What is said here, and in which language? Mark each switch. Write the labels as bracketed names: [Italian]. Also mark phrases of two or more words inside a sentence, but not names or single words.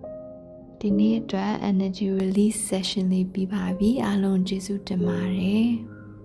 [Burmese] ဒီနေ့အတွက် [English] energy release session [Burmese] လေးပြီးပါပြီအားလုံးကျေးဇူးတင်ပါတယ်